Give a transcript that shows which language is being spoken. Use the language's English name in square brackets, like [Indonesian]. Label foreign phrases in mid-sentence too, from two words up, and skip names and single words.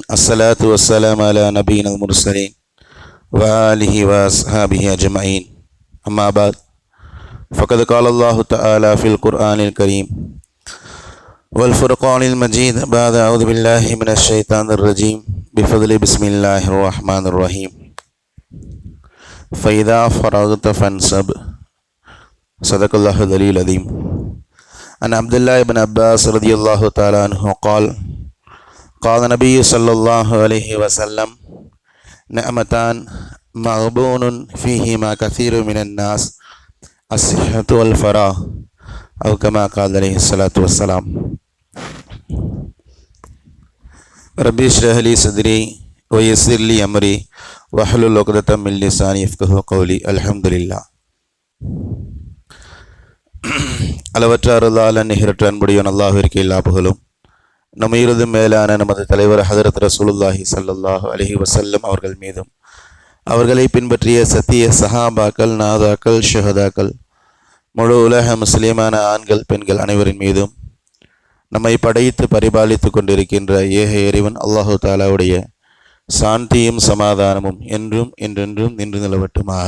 [Arabic] الصلاة والسلام على نبي المرسلين وآله وأصحابه أجمعين. أما بعد. فقد قال الله تعالى في القرآن الكريم والفرقان المجيد. بعد أعوذ بالله من الشيطان الرجيم. بفضل بسم الله الرحمن الرحيم. فإذا فرغت فانصب. صدق الله العلي العظيم. عن عبد الله بن عباس رضي الله تعالى عنه قال قال النبي صلى الله عليه وسلم نعمتان مغبون فيهما كثير من الناس الصحة والفراغ أو كما قال عليه الصلاة والسلام. ربي اشرح لي صدري ويسر لي أمري واحلل عقدة من لساني يفقهوا قولي. الحمد لله. [Tamil] அளவற்ற அருளாளன் நிகரற்ற அன்புடையவன் அல்லாஹ்விற்கு எல்லா புகழும். நம்மையிலும் மேலான நமது தலைவர் ஹதரத் ரசூலுல்லாஹி [Arabic] صلى الله عليه وسلم [Tamil] அவர்கள் மீதும், அவர்களை பின்பற்றிய சத்திய சஹாபாக்கள், நாதாக்கள், ஷஹதாக்கள், முழு உலக முஸ்லிமான ஆண்கள் பெண்கள் அனைவரின் மீதும், நம்மை படைத்து பரிபாலித்து கொண்டிருக்கின்ற ஏக இறைவன் [Arabic] الله تعالى [Tamil] சாந்தியும் சமாதானமும் என்றும் என்றென்றும் நின்று நிலவட்டுமாக.